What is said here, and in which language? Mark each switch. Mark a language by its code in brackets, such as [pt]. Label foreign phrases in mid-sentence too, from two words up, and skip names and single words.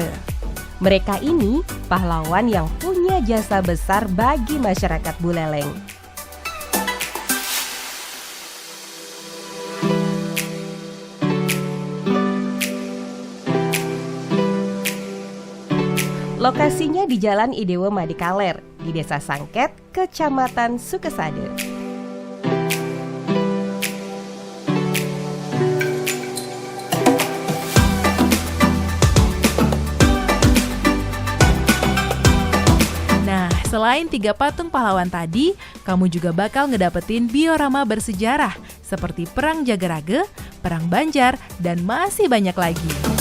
[id] Mereka ini pahlawan yang punya jasa besar bagi masyarakat Buleleng. Lokasinya di Jalan Idewo Madikaler, di Desa Sangket, Kecamatan Sukesade. Selain 3 patung pahlawan tadi, kamu juga bakal ngedapetin diorama bersejarah seperti Perang Jagarage, Perang Banjar, dan masih banyak lagi.